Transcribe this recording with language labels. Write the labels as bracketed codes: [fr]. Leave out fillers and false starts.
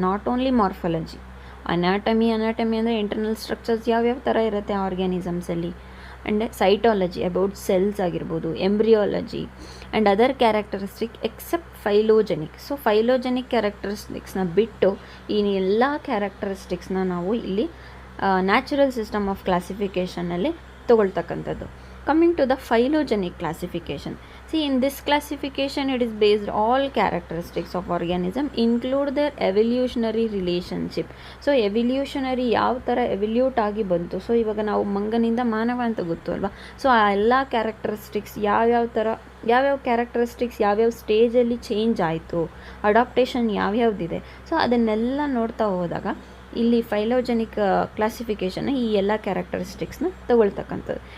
[kn] Not only morphology, anatomy ಅಂದರೆ internal structures ಯಾವ್ಯಾವ ಥರ ಇರುತ್ತೆ ಆರ್ಗ್ಯಾನಿಸಮ್ಸಲ್ಲಿ, ಆ್ಯಂಡ್ ಸೈಟಾಲಜಿ ಅಬೌಟ್ ಸೆಲ್ಸ್ ಆಗಿರ್ಬೋದು, embryology and other characteristic accept ಫೈಲೋಜೆನಿಕ್. So ಫೈಲೋಜೆನಿಕ್ ಕ್ಯಾರೆಕ್ಟರಿಸ್ಟಿಕ್ಸ್ನ ಬಿಟ್ಟು ಈ ಎಲ್ಲ ಕ್ಯಾರೆಕ್ಟರಿಸ್ಟಿಕ್ಸ್ನ ನಾವು ಇಲ್ಲಿ natural system of ಕ್ಲಾಸಿಫಿಕೇಷನಲ್ಲಿ ತೊಗೊಳ್ತಕ್ಕಂಥದ್ದು. [en] Coming to the phylogenic classification. See, in this classification, it is based all characteristics of organism include their evolutionary relationship. [kn] So, evolutionary ಯಾವ ಥರ ಎವಲ್ಯೂಟ್ ಆಗಿ ಬಂತು. So ಇವಾಗ ನಾವು ಮಂಗನಿಂದ ಮಾನವ ಅಂತ ಗೊತ್ತು ಅಲ್ವಾ. ಸೊ ಆ ಎಲ್ಲ ಕ್ಯಾರೆಕ್ಟರಿಸ್ಟಿಕ್ಸ್ ಯಾವ್ಯಾವ ಕ್ಯಾರೆಕ್ಟರಿಸ್ಟಿಕ್ಸ್ ಯಾವ್ಯಾವ ಸ್ಟೇಜಲ್ಲಿ ಚೇಂಜ್ ಆಯಿತು, ಅಡಾಪ್ಟೇಷನ್ ಯಾವ್ಯಾವ್ದಿದೆ. ಸೊ ಅದನ್ನೆಲ್ಲ ನೋಡ್ತಾ ಹೋದಾಗ ಇಲ್ಲಿ ಫೈಲೋಜೆನಿಕ್ ಕ್ಲಾಸಿಫಿಕೇಷನ್ ಈ ಎಲ್ಲ ಕ್ಯಾರೆಕ್ಟರಿಸ್ಟಿಕ್ಸ್ನ ತಗೊಳ್ತಕ್ಕಂಥದ್ದು.